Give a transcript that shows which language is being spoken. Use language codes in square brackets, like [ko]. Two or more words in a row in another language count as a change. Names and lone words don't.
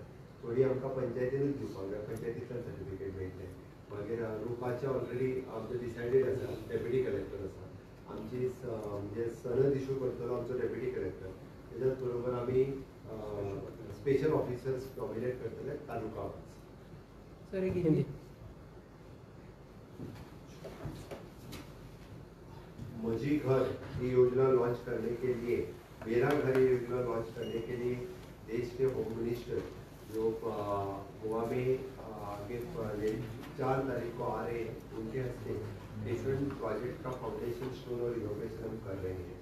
[kok] थोडी आमकां पंचायतीनूच दिवपाक जाय, पंचायतींतल्यान सर्टिफिकेट मेळटलें. मागीर रुपाचे ऑलरेडी आमचे डिसायडेड आसा [en] deputy collector [kok] आसा. आमची म्हणजे सनद इशू करतलो आमचो [en] deputy collector. [kok] तेच्याच बरोबर आमी [en] special officers nominate [kok] करतले [en] taluka wise. [hi] सर एक हिंदी मजी घर ये योजना लॉन्च करने के लिए, मेरा घर ये योजना लॉन्च करने के लिए देश के [en] home minister [hi] जो गोवा में आगे 4 तारीख को आ रहे हैं, उनके हस्ते [en] different project [hi] का [en] foundation stone [hi] और इनोवेशन हम कर रहे हैं.